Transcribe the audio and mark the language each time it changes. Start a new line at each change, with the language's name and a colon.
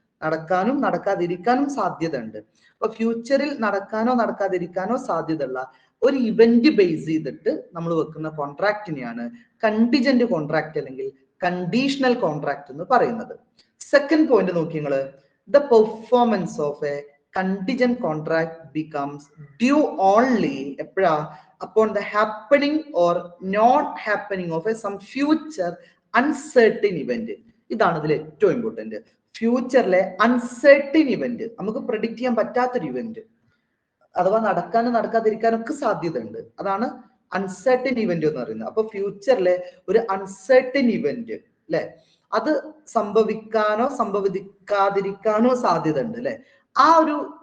Malayalam: നടക്കാനും നടക്കാതിരിക്കാനും സാധ്യത ഉണ്ട്. അപ്പൊ ഫ്യൂച്ചറിൽ നടക്കാനോ നടക്കാതിരിക്കാനോ സാധ്യതയുള്ള ഒരു ഇവന്റ് ബേസ് ചെയ്തിട്ട് നമ്മൾ വെക്കുന്ന കോൺട്രാക്റ്റിനെയാണ് കണ്ടിജന്റ് കോൺട്രാക്ട് അല്ലെങ്കിൽ കണ്ടീഷണൽ കോൺട്രാക്ട് എന്ന് പറയുന്നത്.
English: second point
Malayalam: നോക്കി നിങ്ങള്,
English: the performance of a contingent contract becomes due only
Malayalam: എപ്പോഴാ?
English: upon the happening or not happening of a some future uncertain event.
Malayalam: ഇതാണ് ഇതിൽ ഏറ്റവും ഇമ്പോർട്ടന്റ്. ഫ്യൂച്ചറിലെ അൺസർട്ടൻ ഇവന്റ്, നമുക്ക് പ്രെഡിക്റ്റ് ചെയ്യാൻ പറ്റാത്തൊരു ഇവന്റ്, അഥവാ നടക്കാനും നടക്കാതിരിക്കാനൊക്കെ സാധ്യത ഉണ്ട്. അതാണ് അൺസർട്ടൻ ഇവന്റ് എന്ന് പറയുന്നത്. അപ്പൊ ഫ്യൂച്ചറിലെ ഒരു അൺസർട്ടൻ ഇവന്റ് അല്ലെ, അത് സംഭവിക്കാനോ സംഭവിക്കാതിരിക്കാനോ സാധ്യത ഉണ്ട് അല്ലെ? ആ ഒരു